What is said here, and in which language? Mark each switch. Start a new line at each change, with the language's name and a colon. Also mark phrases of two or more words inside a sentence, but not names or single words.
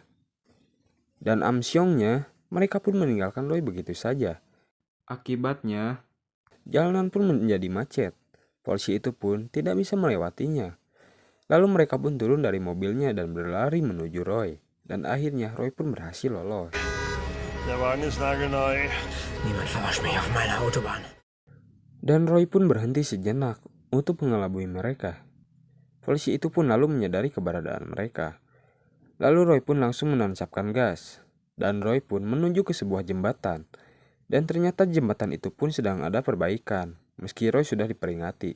Indonesian: Dan amsyongnya, mereka pun meninggalkan Roy begitu saja. Akibatnya, jalanan pun menjadi macet. Polisi itu pun tidak bisa melewatinya. Lalu mereka pun turun dari mobilnya dan berlari menuju Roy. Dan akhirnya Roy pun berhasil lolos.
German: Der Wagen ist nagelneu. Niemand verarscht mich auf meiner Autobahn.
Indonesian: Dan Roy pun berhenti sejenak untuk mengelabui mereka. Polisi itu pun lalu menyadari keberadaan mereka. Lalu Roy pun langsung menancapkan gas. Dan Roy pun menuju ke sebuah jembatan. Dan ternyata jembatan itu pun sedang ada perbaikan, meski Roy sudah diperingati.